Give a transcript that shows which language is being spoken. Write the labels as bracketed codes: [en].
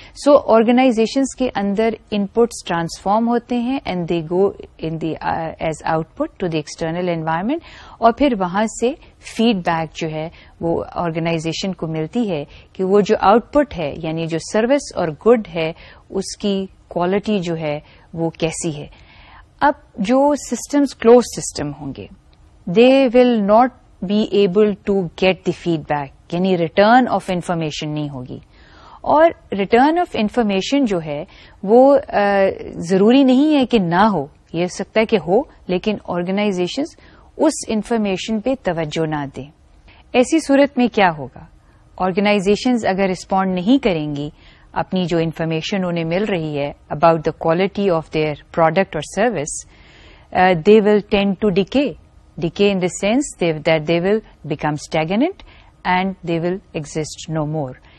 [ur] سو organisations کے اندر inputs transform ہوتے ہیں [en] and they go in the as output to the external environment, [ur] اور پھر وہاں سے فیڈ بیک جو ہے وہ آرگنائزیشن کو ملتی ہے کہ وہ جو آؤٹ پٹ ہے یعنی جو سروس اور گڈ ہے اس کی کوالٹی جو ہے وہ کیسی ہے. اب جو سسٹمز کلوز سسٹم ہوں گے [en] they will not be able to get the feedback, [ur] یعنی ریٹرن آف انفارمیشن نہیں ہوگی. اور ریٹرن آف انفارمیشن جو ہے وہ ضروری نہیں ہے کہ نہ ہو, یہ ہو سکتا ہے کہ ہو لیکن آرگنائزیشنز اس انفارمیشن پہ توجہ نہ دیں. ایسی صورت میں کیا ہوگا؟ آرگنائزیشنز اگر رسپونڈ نہیں کریں گی اپنی جو انفارمیشن انہیں مل رہی ہے [en] about the quality of their product [ur] اور service, [en] They will tend to decay in the sense that they will become stagnant and they will exist no more.